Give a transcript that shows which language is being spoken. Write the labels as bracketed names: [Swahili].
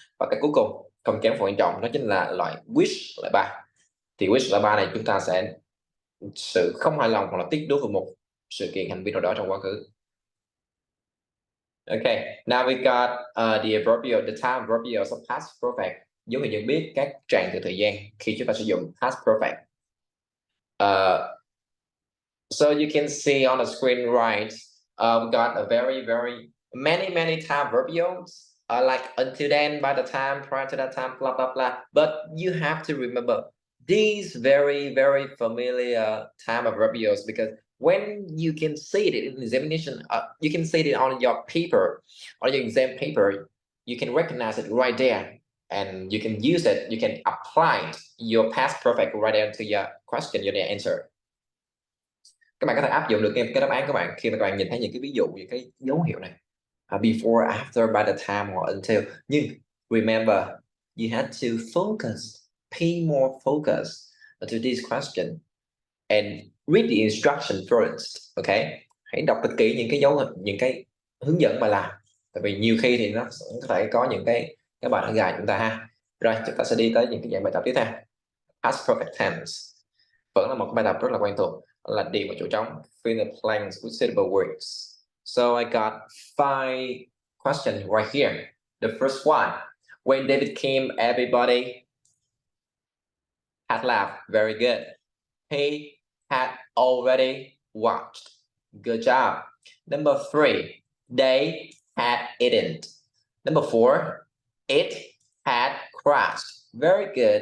[Vietnamese] Và cái cuối cùng không kém phần quan trọng đó chính là loại wish loại 3. Thì wish loại 3 này chúng ta sẽ sự không hài lòng hoặc là tiếc nuối về một sự kiện hành vi nào đó trong quá khứ. [English] Okay, now we got the adverbial, the time adverbials of past perfect. [Vietnamese] Dấu hiệu nhận biết các trạng từ thời gian khi chúng ta sử dụng past perfect. [English] So you can see on the screen right, we got a very many time adverbials. Like until then, by the time, prior to that time, blah blah blah. But you have to remember these very familiar time adverbials, because when you can see it in examination, you can see it on your paper, on your exam paper, you can recognize it right there, and you can use it, you can apply your past perfect right there to your question, your answer. [Vietnamese] Các bạn có thể áp dụng được cái đáp án các bạn khi mà các bạn nhìn thấy những cái ví dụ, những cái dấu hiệu này. [English] Before, after, by the time, or until. [Vietnamese] Nhưng [English] remember, you have to focus, pay more focus to this question and read the instruction first. [Vietnamese] Okay, hãy đọc thật kỹ những cái hướng dẫn bài làm, tại vì nhiều khi thì nó có thể có những cái bài nó gài chúng ta ha. Rồi chúng ta sẽ đi tới những cái dạng bài tập tiếp theo. Past perfect tense vẫn là một bài tập rất là quen thuộc, là điền vào chỗ trống, [English] fill the blanks with suitable words. So I got 5 questions right here. The first one, when David came, everybody had laughed. Very good. He had already watched. Good job. Number 3, they had eaten. Number 4, it had crashed. Very good.